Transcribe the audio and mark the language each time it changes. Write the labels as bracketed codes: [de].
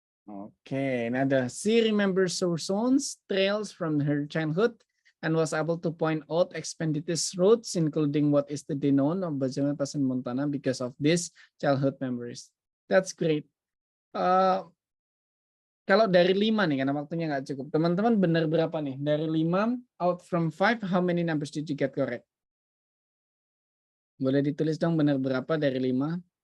[en] Okay, now she remembers her son's trails from her childhood and was able to point out expeditious routes, including what is today known of Benjamin Pass in Montana because of these childhood memories. That's great. [id] Kalau dari 5 nih, karena waktunya nggak cukup. Teman-teman benar berapa nih? Dari 5 [en] out from 5, how many numbers did you get correct? [id] Boleh ditulis dong benar berapa dari 5?